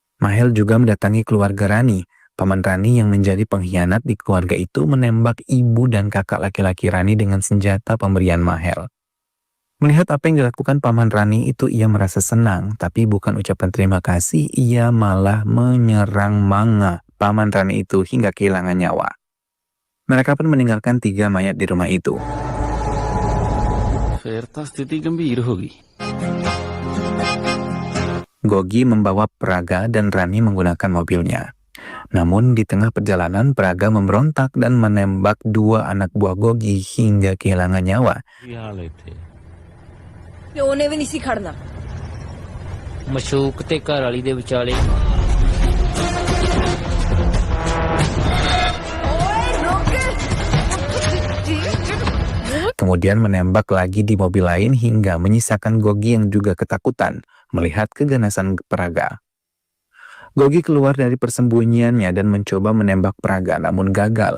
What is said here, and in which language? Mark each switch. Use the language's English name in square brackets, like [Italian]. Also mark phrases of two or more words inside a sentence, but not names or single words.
[Indonesian] Mahel juga mendatangi keluarga Rani. Paman Rani yang menjadi pengkhianat di keluarga itu menembak ibu dan kakak laki-laki Rani dengan senjata pemberian Mahel. Melihat apa yang dilakukan Paman Rani itu ia merasa senang, tapi bukan ucapan terima kasih, ia malah menyerang manga Paman Rani itu hingga kehilangan nyawa. Mereka pun meninggalkan 3 mayat di rumah itu. [Hindi] फिर तो स्थिति गंभीर होगी। [Indonesian] Gogi membawa Praga dan Rani menggunakan mobilnya. Namun di tengah perjalanan Praga memberontak dan menembak 2 anak buah Gogi hingga kehilangan nyawa. [Hindi] ये हाल थे। [Punjabi] ਉਹਨੇ ਵੀ ਨਹੀਂ ਸੀ ਖੜਨਾ ਮਸ਼ੂਕ ਤੇ ਘਰ ਵਾਲੀ ਦੇ ਵਿਚਾਲੇ [Indonesian] Kemudian menembak lagi di mobil lain hingga menyisakan Gogi yang juga ketakutan melihat keganasan Praga. Gogi keluar dari persembunyiannya dan mencoba menembak Praga namun gagal.